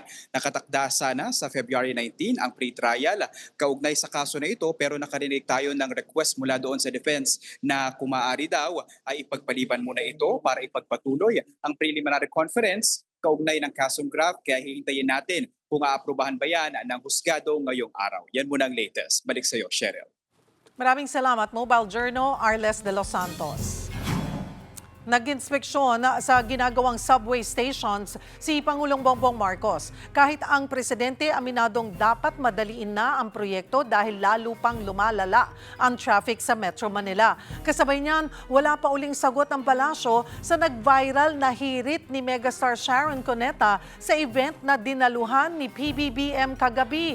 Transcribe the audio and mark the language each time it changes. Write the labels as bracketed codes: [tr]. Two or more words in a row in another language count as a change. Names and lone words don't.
[tl] Nakatakda sana sa February 19 ang pre-trial kaugnay sa kaso na ito pero nakarinig tayo ng request mula doon sa defense na kung maaari daw ay ipagpaliban muna ito para ipagpatuloy ang [en] preliminary conference [tl] kaugnay ng kasong graft kaya hihintayin natin kung aaprubahan ba yan ng husgado ngayong araw. Yan muna ang latest. Balik sa iyo, Cheryl. Maraming salamat, Mobile Journal, Arles de los Santos. Nag-inspeksyon sa ginagawang subway stations si Pangulong Bongbong Marcos. Kahit ang presidente aminadong dapat madaliin na ang proyekto dahil lalo pang lumalala ang traffic sa Metro Manila. Kasabay niyan, wala pa uling sagot ang palasyo sa nag-viral na hirit ni megastar Sharon Cuneta sa event na dinaluhan ni PBBM kagabi.